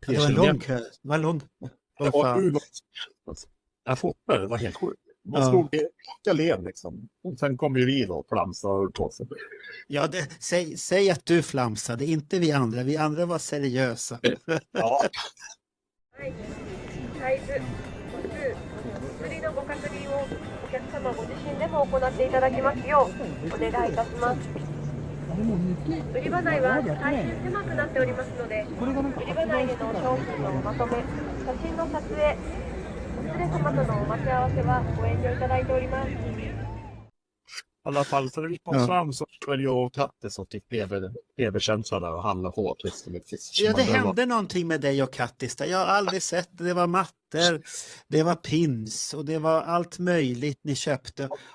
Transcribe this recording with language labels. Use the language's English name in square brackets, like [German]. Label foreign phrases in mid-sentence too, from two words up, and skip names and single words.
[Swedish] det var en lång kö. Det var lång. Jag fottade, det var helt sjukt. Man stod i led liksom. Och sen kom ju vi då och flamsade på sig. Ja, säg att du flamsade, inte vi andra. Vi andra var seriösa. Ja. [Japanese] サイズ、個数、薬のご確認をお客様ご自身でも行っていただきますようお願いいたします。売り場内は大変狭くなっておりますので、売り場内での商品のまとめ、写真の撮影、お連れ様とのお待ち合わせはご遠慮いただいております。 [Swedish] I alla fall så när vi kom fram så var det jag och Katte som fick leverkänsla där och handla hårt. Ja, det hände någonting med dig och Kattis där. Jag har aldrig sett det. Det var mattor, det var pins och det var allt möjligt ni köpte.